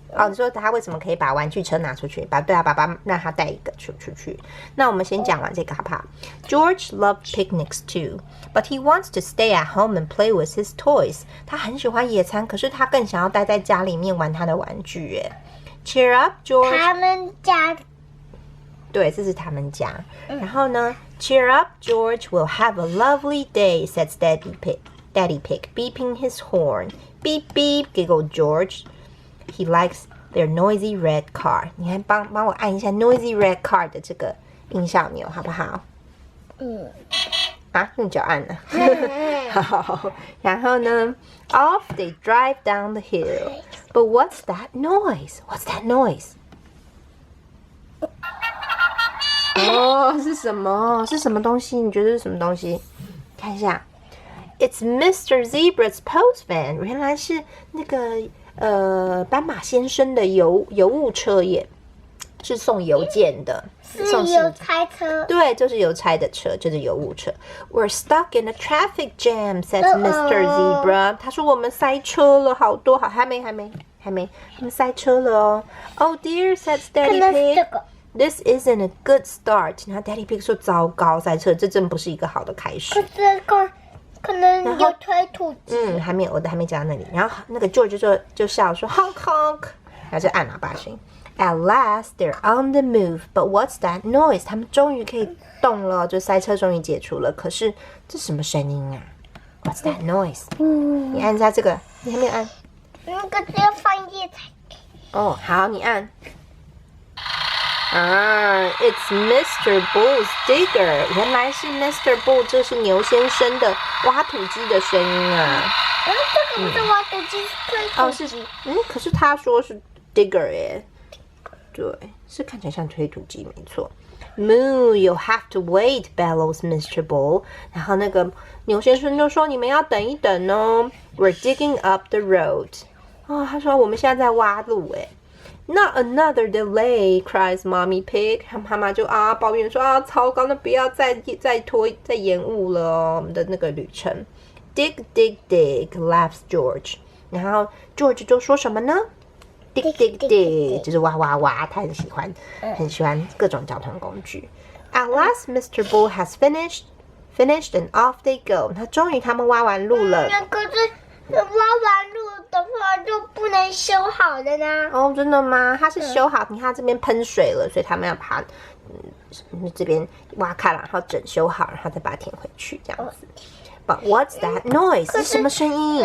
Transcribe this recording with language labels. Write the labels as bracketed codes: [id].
[zh] 哦，你说他为什么可以把玩具车拿出去？对啊，爸爸让他带一个出去。那我们先讲完这个好不好？ [en] George loved picnics too, but he wants to stay at home and play with his toys. [zh] 他很喜欢野餐，可是他更想要待在家里面玩他的玩具耶。 [en] Cheer up, George. [zh] 他们家。对，这是他们家。然后呢 [en] ，Cheer up, George. We'll have a lovely day," says Daddy Pig, beeping his horn. Beep beep, giggled George.He likes their noisy red car. [zh] 你看，帮我按一下 [en] noisy red car [zh] 的这个音效钮，好不好？用脚按了。好，然后呢 [en] ，off they drive down the hill. But what's that noise? What's that noise? [zh] 是什么？是什么东西？你觉得是什么东西？看一下 ， [en] It's Mr. Zebra's post van. [zh] 原来是那个斑马先生的邮物车耶，是送邮件的，是邮差车。对，就是邮差的车，就是邮物车。 [en] We're stuck in a traffic jam, says Mr. Zebra. [zh] 他说我们塞车了，好多，还没，他们塞车了哦。 [en] Oh dear, says Daddy Pig.This isn't a good start. [zh] 然后 Daddy Pig 说糟糕，塞车，这真不是一个好的开始。可能有推土机。还没有，我的还没讲到那里。然后那个 George 就笑说 [en] honk honk， [zh] 然后就按喇叭声。 [en] At last they're on the move, but what's that noise? [zh] 他们终于可以动了，就塞车终于解除了。可是这什么声音啊 ？ [en] What's that noise? [zh] 你按一下这个，你还没有按。那个只要翻页才可以。哦，好，你按。 [en] It's Mr. Bull's digger. [zh] 原来是 [en] Mr. [zh] Bull， 这是牛先生的挖土机的声音啊。这个不是挖土机，是推土机。可是他说是 digger 耶。对，是看起来像推土机，没错。 [en] Moo, you'll have to wait, bellows Mr. Bull. [zh] 然后那个牛先生就说：“你们要等一等哦。 [en] We're digging up the road." [zh] 他说我们现在在挖路耶。 [en] Not another delay, cries Mommy Pig. [zh] 妈妈就抱怨说糟糕，那不要再延误了哦，我们的那个旅程。 [en] Dig, dig, dig, laughs George. [zh] 然后 George 就说什么呢 ？ [en] Dig, dig, dig， [zh] 就是挖挖挖，他很喜欢各种交通工具。 [en] At last, Mr. Bull has finished, and off they go. [zh] 他们挖完路了。可是挖完路的话就不能修好了呢。真的吗？它是修好，你看它这边喷水了，所以他们要把这边挖开了，然后整修好，然后再把它填回去，这样子。 [en] But what's that noise？ [zh] 是什么声音？